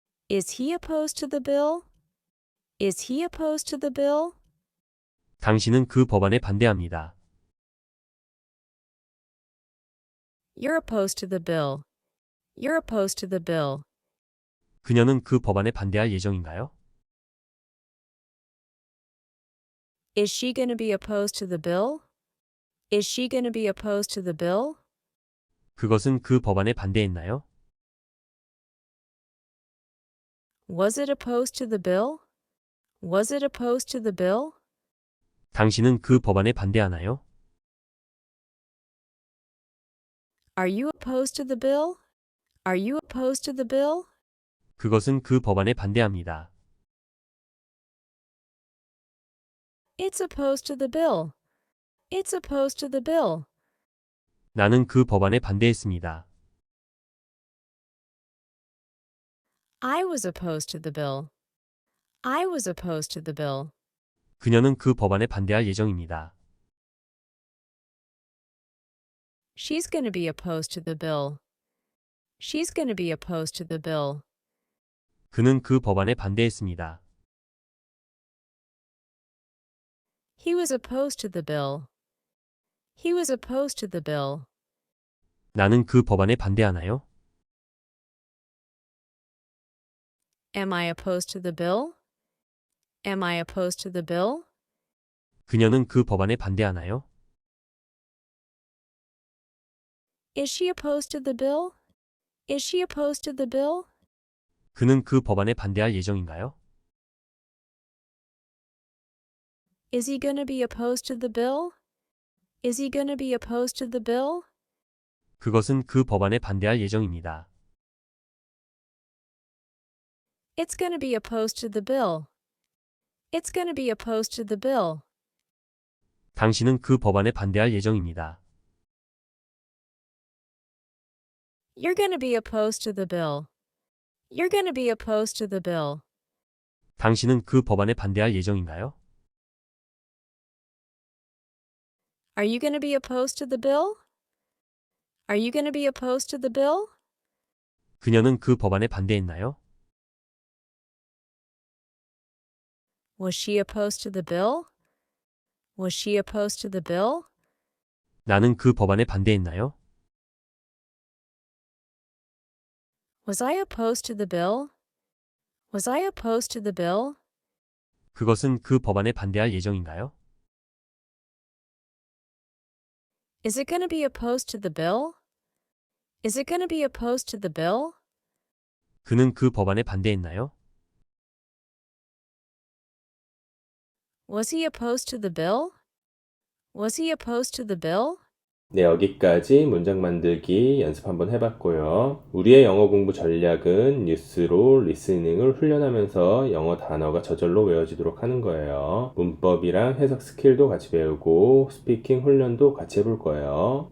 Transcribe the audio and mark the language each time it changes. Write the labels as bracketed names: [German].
[English] Is he opposed to the bill? Is he opposed to the bill? [Korean] 당신은 그 법안에 반대합니다. [English] You're opposed to the bill. You're opposed to the bill. [Korean] 그녀는 그 법안에 반대할 예정인가요? [English] Is she going to be opposed to the bill? Is she going to be opposed to the bill? [Korean] 그것은 그 법안에 반대했나요? [English] Was it opposed to the bill? Was it opposed to the bill? [Korean] 당신은 그 법안에 반대하나요? [English] Are you opposed to the bill? Are you opposed to the bill? [Korean] 그것은 그 법안에 반대합니다. [English] It's opposed to the bill. It's opposed to the bill. [Korean] 나는 그 법안에 반대했습니다. [English] I was opposed to the bill. I was opposed to the bill. [Korean] 그녀는 그 법안에 반대할 예정입니다. [English] She's going to be opposed to the bill. She's going to be opposed to the bill. [Korean] 그는 그 법안에 반대했습니다. [English] He was opposed to the bill. He was opposed to the bill. [Korean] 나는 그 법안에 반대하나요? [English] Am I opposed to the bill? Am I opposed to the bill? [Korean] 그녀는 그 법안에 반대하나요? [English] Is she opposed to the bill? Is she opposed to the bill? [Korean] 그는 그 법안에 반대할 예정인가요? [English] Is he going to be opposed to the bill? Is he going to be opposed to the bill? [Korean] 그것은 그 법안에 반대할 예정입니다. [English] It's going to be opposed to the bill. It's going to be opposed to the bill. [Korean] 당신은 그 법안에 반대할 예정입니다. [English] You're going to be opposed to the bill. You're going to be opposed to the bill. [Korean] 당신은 그 법안에 반대할 예정인가요? [English] Are you going to be opposed to the bill? Are you going to be opposed to the bill? [Korean] 그녀는 그 법안에 반대했나요? [English] Was she opposed to the bill? Was she opposed to the bill? [Korean] 나는 그 법안에 반대했나요? [English] Was I opposed to the bill? Was I opposed to the bill? [Korean] 그것은 그 법안에 반대할 예정인가요? [English] Is it going to be opposed to the bill? Is it going to be opposed to the bill? [Korean] 그는 그 법안에 반대했나요? [English] Was he opposed to the bill? Was he opposed to the bill? [Korean] 네, 여기까지 문장 만들기 연습 한번 해봤고요. 우리의 영어 공부 전략은 뉴스로 리스닝을 훈련하면서 영어 단어가 저절로 외워지도록 하는 거예요. 문법이랑 해석 스킬도 같이 배우고 스피킹 훈련도 같이 해볼 거예요.